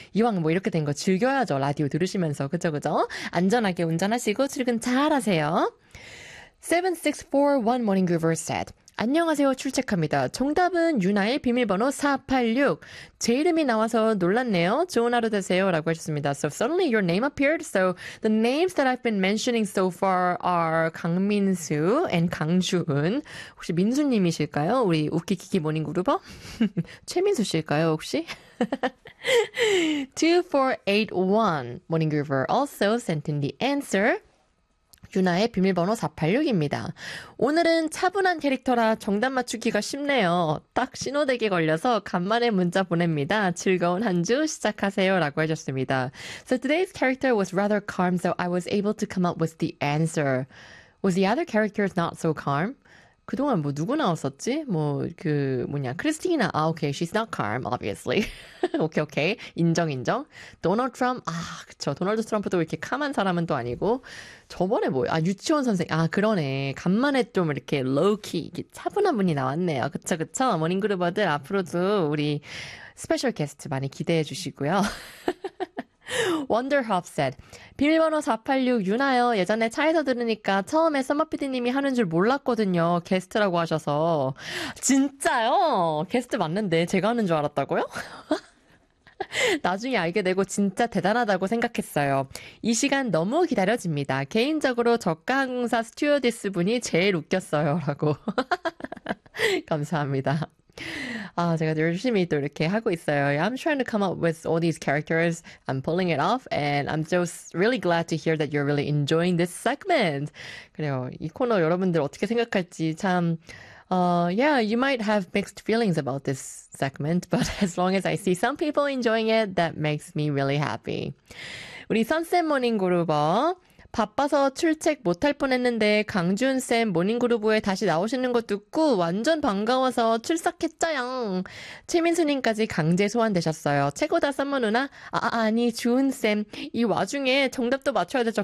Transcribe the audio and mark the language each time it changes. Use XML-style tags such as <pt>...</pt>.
<ko>이왕 뭐 이렇게 된거 즐겨야죠. 라디오 들으시면서. 그쵸, 그쵸? 안전하게 운전하시고 출근 잘 하세요.</ko> <en>7641 Morning Groover said.</en> <ko>안녕하세요. 출첵합니다. 정답은 유나의 비밀번호 486. 제 이름이 나와서 놀랐네요. 좋은 하루 되세요. 라고 하셨습니다.</ko> <en>So suddenly your name appeared. So the names that I've been mentioning so far are 강민수 and 강주은.</en> <ko>혹시 민수님이실까요? 우리 우키키키 모닝 그룹어? 최민수 씨일까요, 혹시? 2481 모닝 그룹어</ko> <en>also sent in the answer.</en> <ko>유나의 비밀번호 486입니다. 오늘은 차분한 캐릭터라 정답 맞추기가 쉽네요. 딱 신호대기 걸려서 간만에 문자 보냅니다. 즐거운 한주 시작하세요. 라고 해줬습니다.</ko> <en>So today's character was rather calm, so I was able to come up with the answer. Was the other characters not so calm?</en> <ko>그동안 뭐 누구 나왔었지? 뭐그 뭐냐 크리스티나 아 오케이</ko> <en>she's not calm obviously</en> <ko>오케이 오케이 인정 인정 도널드 트럼프 아 그쵸 도널드 트럼프도 이렇게 캄한 사람은 또 아니고 저번에 뭐아 유치원 선생 아 그러네 간만에 좀 이렇게 로우키 이렇게 차분한 분이 나왔네요 그쵸 그쵸 모닝그루버들 앞으로도 우리 스페셜 게스트 많이 기대해 주시고요</ko> <en>Wonderhop said,</en> <ko>비밀번호 486 유나요. 예전에 차에서 들으니까 처음에 썸머피디님이 하는 줄 몰랐거든요. 게스트라고 하셔서. 진짜요? 게스트 맞는데 제가 하는 줄 알았다고요? 나중에 알게 되고 진짜 대단하다고 생각했어요. 이 시간 너무 기다려집니다. 개인적으로 저가공사 스튜어디스 분이 제일 웃겼어요. 라고. 감사합니다. 아, 제가 열심히 또 이렇게 하고 있어요.</ko> <en>I'm trying to come up with all these characters. I'm pulling it off, and I'm just really glad to hear that you're really enjoying this segment.</en> <ko>그래요. 이 코너 여러분들 어떻게 생각할지 참,</ko> <en>yeah, you might have mixed feelings about this segment, but as long as I see some people enjoying it, that makes me really happy.</en> <ko>우리 선쌤 모닝 그루버. 바빠서 출첵 못할 뻔했는데 강준 쌤 모닝그루브에 다시 나오시는 거 듣고 완전 반가워서 출석했죠영. 최민수님까지 강제 소환되셨어요. 최고다 썸머 누나. 아 아니 주은 쌤. 이 와중에 정답도 맞춰야 되죠.</ko>